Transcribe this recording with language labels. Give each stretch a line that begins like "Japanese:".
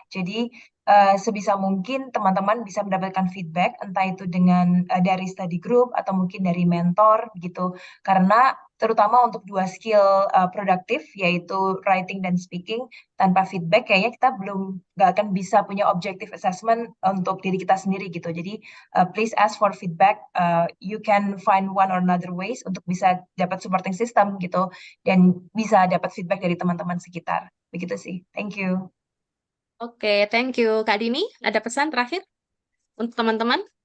Indonesian: Jadi sebisa mungkin teman-teman bisa mendapatkan feedback, entah itu dari study group atau mungkin dari mentor gitu. Karena terutama untuk dua skill produktif yaitu writing dan speaking, tanpa feedback kayaknya kita nggak akan bisa punya
English: objective assessment
Indonesian: untuk diri kita sendiri gitu. Jadi
English: please ask for feedback. You can find one or another ways
Indonesian: untuk bisa dapat supporting system gitu dan bisa dapat feedback dari teman-teman sekitar. Begitu sih.
English: Thank you.
Indonesian: Oke,
English: thank you.
Indonesian: Kak Dini, ada pesan terakhir untuk teman-teman?